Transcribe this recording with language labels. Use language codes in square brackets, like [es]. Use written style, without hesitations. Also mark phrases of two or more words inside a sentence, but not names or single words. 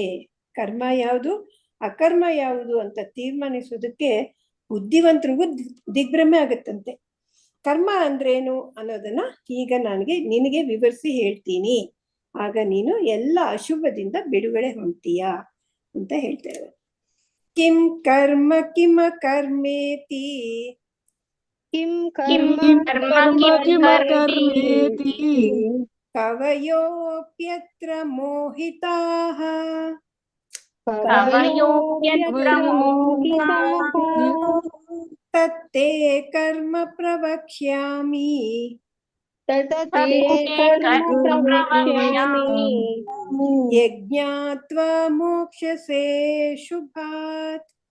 [kn] ಕರ್ಮ ಯಾವುದು ಅಕರ್ಮ ಯಾವುದು ಅಂತ ತೀರ್ಮಾನಿಸೋದಕ್ಕೆ ಬುದ್ಧಿವಂತರಿಗೂ ದಿಗ್ಭ್ರಮೆ ಆಗುತ್ತಂತೆ. ಕರ್ಮ ಅಂದ್ರೇನು ಅನ್ನೋದನ್ನ ಈಗ ನಿನಗೆ ವಿವರಿಸಿ ಹೇಳ್ತೀನಿ. ಆಗ ನೀನು ಎಲ್ಲ ಅಶುಭದಿಂದ ಬಿಡುಗಡೆ ಹೊಂದ್ತೀಯಾ ಅಂತ ಹೇಳ್ತೇವೆ. [sa] ಕಿಂ ಕರ್ಮ ಕಿಮ ಕರ್ಮೇತಿ ಕವಯೋಪ್ಯತ್ರ ಮೋಹಿತಾಃ ತತ್ತೇ ಕರ್ಮ ಪ್ರವಕ್ಷ್ಯಾಮಿ ಯಜ್ಞಾತ್ವಾ ಮೋಕ್ಷಸೆ ಶುಭಾತ್.